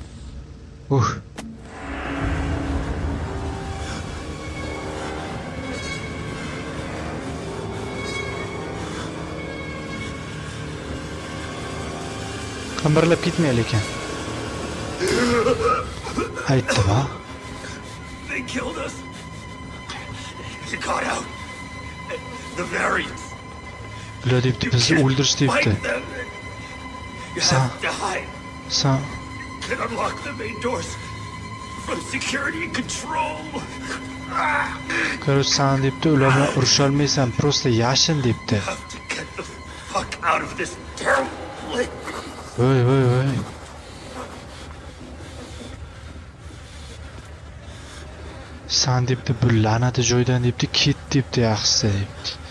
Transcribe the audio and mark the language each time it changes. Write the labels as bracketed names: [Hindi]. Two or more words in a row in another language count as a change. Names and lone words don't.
[Uzbek] Qambarlab ketmaylik ekan. Aytdim ha. [English] They killed us. You got out. The variants. [Uzbek] Ular debdi, bizni o'ldirish debdi. [English] You have to hide. [Uzbek] Sen [English] Can unlock the main doors from security control. [Uzbek] Короче, sen debdi, ular bilan urusholmaysan, просто yashin debdi. [English] Have to get the fuck out of this terrible place. [Uzbek] Voy. Sen debdi, bu la'nati joydan debdi, ket debdi, yaxshisi debdi.